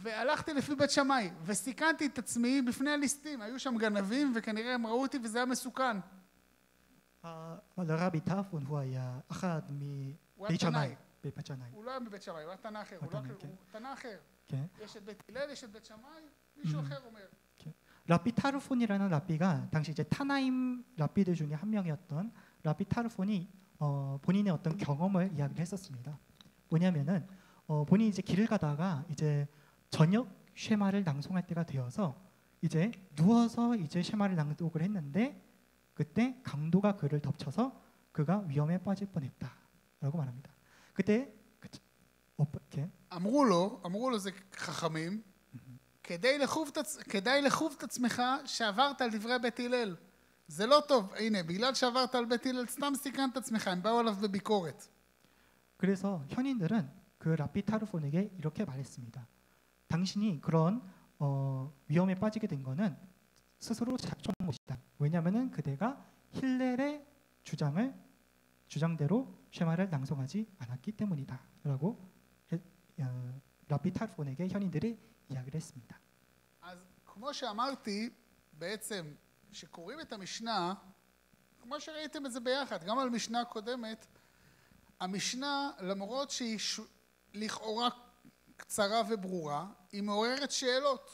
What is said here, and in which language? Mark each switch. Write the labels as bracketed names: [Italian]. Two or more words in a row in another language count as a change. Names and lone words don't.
[Hebrew] והלכתי לפי בית שמאי, וסיכנתי את עצמי בפני הליסטים. היו שם גנבים, וכנראה הם ראו אותי וזה היה מסוכן. לרבי טרפון הוא היה אחד הוא היה מבית שמאי. תנאי. בבית שמאי. הוא לא היה מבית שמאי, הוא היה תנא אחר. הוא תנא אחר. כן. יש את בית הלל, יש את בית שמאי, מישהו אחר אומר. [Korean] 라비 타르폰이라는 라비가 당시 이제 타나임 라비들 중에 한 명이었던 라비 타르폰이 본인의 어떤 경험을 이야기를 했었습니다. 뭐냐면은 본인이 이제 길을 가다가 이제 저녁 쉐마를 낭송할 때가 되어서 이제 누워서 이제 쉐마를 낭독을 했는데 그때 강도가 그를 덮쳐서 그가 위험에 빠질 뻔했다라고 말합니다. 그때 어떻게? [Hebrew] אמרו לו זה חכמים, כדאי לחוב את עצמך שעברת על דברי בית הלל. זה לא טוב, הנה, בגלל שעברת על בית הלל סתם סיכנת את עצמך, הם באו עליו בביקורת. [Korean] 그래서 현인들은 그 라피 타르폰에게 이렇게 말했습니다. 당신이 그런 위험에 빠지게 된 거는 스스로 작정한 것이다. 왜냐하면은 그대가 힐렐의 주장대로 쉐마를 낭송하지 않았기 때문이다라고 라피 타르폰에게 현인들이 이야기를 했습니다. [Hebrew] אז כמו שאמרתי, בעצם שקוראים את המשנה, כמו שראיתם את זה ביחד, גם על המשנה הקודמת, המשנה למרות שהיא לכאורה קצרה וברורה, היא מעוררת שאלות.